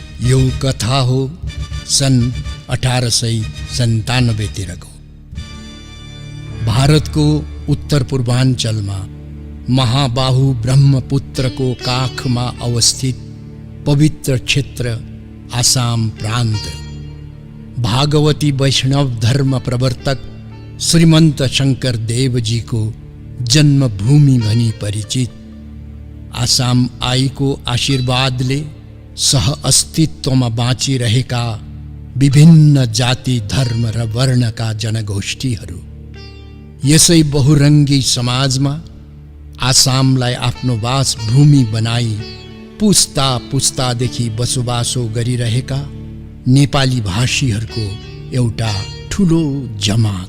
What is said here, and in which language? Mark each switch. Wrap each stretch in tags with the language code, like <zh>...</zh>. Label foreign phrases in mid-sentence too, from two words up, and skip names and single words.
<ne>यो कथा हो सन् 1897तिरको। भारतको उत्तर पूर्वाञ्चलमा महाबाहु ब्रह्मपुत्रको काखमा अवस्थित पवित्र क्षेत्र आसाम प्रान्त भागवती वैष्णव धर्म प्रवर्तक श्रीमन्त शंकर देवजीको जन्मभूमि भनी परिचित। आसाम आईको आशीर्वादले सह अस्तित्वमा बाँचिरहेका विभिन्न जाति धर्म र वर्णका जनगोष्ठीहरू यसै बहुरङ्गी समाजमा आसामलाई आफ्नो वासभूमि बनाई पुस्ता पुस्तादेखि बसोबासो गरिरहेका नेपाली भाषीहरूको एउटा ठुलो जमात।</ne>